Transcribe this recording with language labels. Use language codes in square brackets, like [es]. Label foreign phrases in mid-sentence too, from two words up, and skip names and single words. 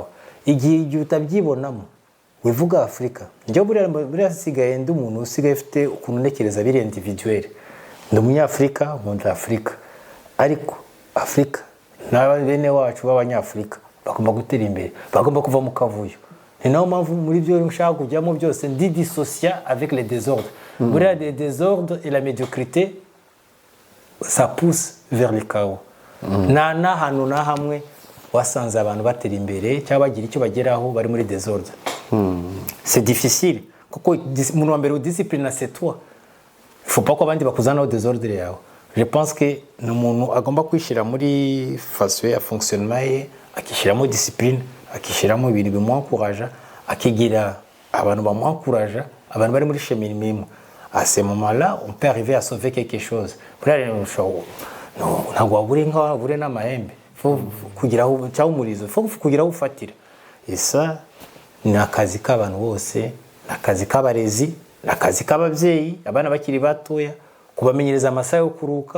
[rw] Igihe utabyibonamo wivuga Afrika, njye buriya sigaye ndi umuntu usigaye ufite ukuntu ntekereza biri individuel. Ndi umunyafrika, nkunda Afrika, ariko Afrika n'abene wacu b'abanyafrika bagomba gutera imbere, bagomba kuva mu kavuyo. Ni naho mpamvu muri byo nshaka kujyamo byose ndi [fr] dissocier avec les désordres. Buriya les désordres et la médiocrité ça pousse vers le chaos. [rw] Na hano na hamwe wasanze abantu batera imbere cyangwa bagira icyo bageraho bari muri désordre. [fr] C'est difficile [rw] kuko umuntu wa mbere udiscipline [fr] c'est toi. Il faut pas [rw] ko abandi bakuzanaho désordre yawe. [fr] Je pense que [rw] n'umuntu agomba kwishira muri façon ya fonctionnement ye, akishiramo discipline, akishiramo ibintu bimwankuraja, akigira abantu bamwankuraja, abantu bari muri chemin. [fr] À ce moment-là, on peut arriver à sauver quelque chose. [rw] Ntabwo wabure inka wabure n'amahembe, kugiraho cyangwa umurizo, kugiraho ufatira. Esa ni akazi k'abantu bose, ni akazi k'abarezi, ni akazi k'ababyeyi, abana bakiri batoya, kubamenyereza amasaha yo kuruka,